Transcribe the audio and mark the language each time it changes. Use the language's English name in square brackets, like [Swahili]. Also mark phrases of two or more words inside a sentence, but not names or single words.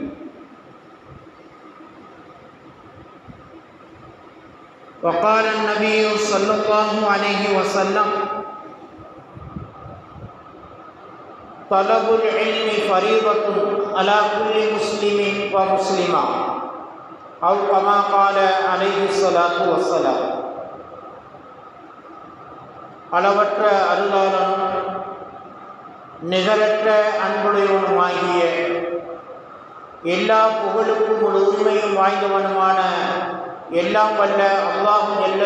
[Arabic] وقال النبي صلى الله عليه وسلم: طلب العلم فريضة على كل مسلم ومسلمة، أو كما قال عليه الصلاة والسلام. [Tamil] அளவற்ற அருளாளனும் நிகரற்ற அன்புடையவனுமாகிய எல்லா புகழுக்கும் ஒரு உரிமையும் வாய்ந்தவனுமான எல்லாம் வல்ல அல்லாஹ் ஜல்ல